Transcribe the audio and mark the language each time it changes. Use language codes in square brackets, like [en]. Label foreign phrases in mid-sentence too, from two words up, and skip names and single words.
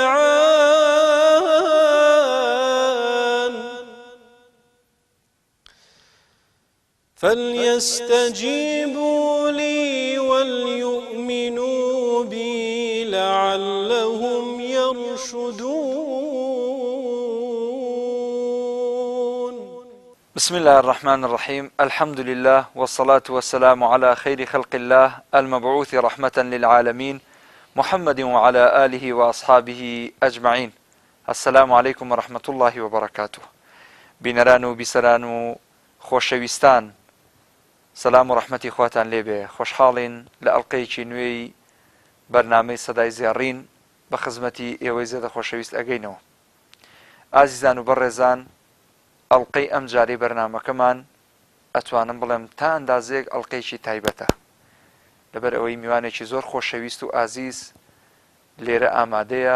[ar] دعان، فليستجيبوا لي وليؤمنوا بي لعلهم يرشدون. بسم الله الرحمن الرحيم. الحمد لله والصلاة والسلام على خير خلق الله المبعوث رحمة للعالمين محمد وعلى آله وأصحابه أجمعين. السلام عليكم ورحمة الله وبركاته. [ckb] بنران بسران خۆشەویستان، سەلام و ڕەحمەتی خواتان لێبێ. خۆشحاڵین لە ئەڵقەیەکی نوێی بەرنامەی سەدای زێڕین بە خزمەتی ئێوەی زێدە خۆشەویست ئەگەینەوە. ئازیزان و بەڕێزان، ئەڵقەی ئەم جارەی بەرنامەکەمان ئەتوانم بڵێم تا ئەندازەیەک ئەڵقەیەکی تایبەتە، لەبەر ئەوەی میوانێکی زۆر خۆشەویست و ئازیز لێرە ئامادەیە.